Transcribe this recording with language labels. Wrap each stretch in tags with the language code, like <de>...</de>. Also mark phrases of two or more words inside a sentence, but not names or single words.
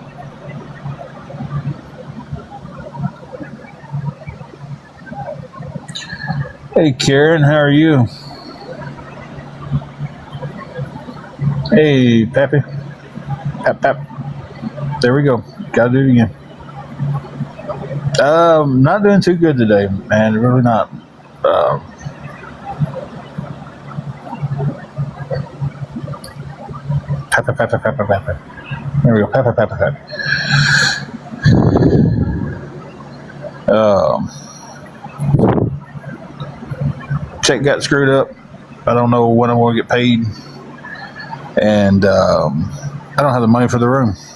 <en>Hey, Karen, how are you? Hey, Pappy. Pap, pap. There we go. Gotta do it again. Not doing too good today, man. Really not. Um, Pap, pap, pap, pap, pap, pap. There we go. Pap, pap, pap, pap. Um, check got screwed up. I don't know when I'm going to get paid, and I don't have the money for the room.</en>